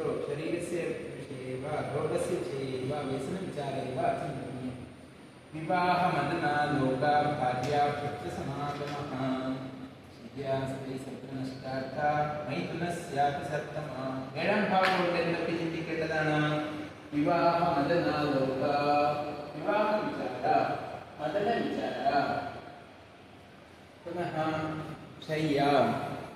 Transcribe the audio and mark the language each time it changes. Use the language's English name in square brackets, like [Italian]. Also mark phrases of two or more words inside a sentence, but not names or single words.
[Sanskrit] शरीरस्य विषये वा रोगस्य विषये वा व्यसनविचारे वा चिन्तनीयम् विवाहमदना लोका भार्या पुत्रसमागमः शरियास्त्री सत्वनष्टार्थ मैथुनस्यापि सत्तम. [Malayalam] ഏഴാം ഭാവം കൊണ്ട് എന്തൊക്കെ ചിന്തിക്കേണ്ടതാണ്? വിവാഹ മദനാലോക, വിവാഹ വിചാര, മദന വിചാര, പുനഃ ശയ്യ